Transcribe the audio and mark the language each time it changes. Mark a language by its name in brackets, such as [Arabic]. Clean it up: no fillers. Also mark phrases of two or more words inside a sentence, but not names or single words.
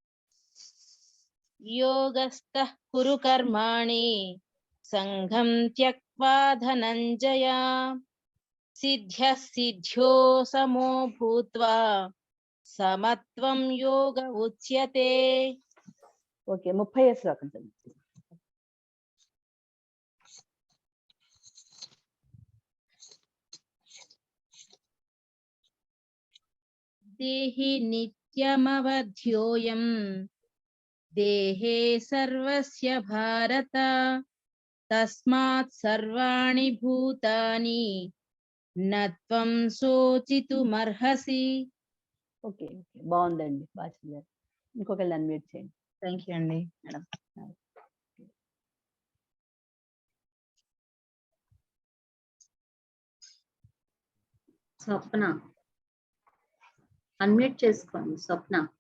[Sanskrit] యోగస్థః కురు కర్మాణి సంఘం త్యక్వా ధనంజయ సిద్ధ్యః సిద్ధ్యో సమో భూత్వా సమత్వం యోగ ఉచ్యతే. [Telugu] ఓకే, 30వ శ్లోకం చదవండి. [Sanskrit] దేహి నిత్యమవధ్యోయం దేహే సర్వస్య భారత తస్మాత్ సర్వాణి భూతాని నత్వం శోచితుమర్హసి. [Telugu] ఓకే ఓకే, బాగుందండి, బాగా చదివారు. ఇంకొకళ్ళు అన్మ్యూట్ చేయండి. [English] thank you andi madam. [Telugu] స్వప్న అన్మ్యూట్ చేసుకోండి. స్వప్న.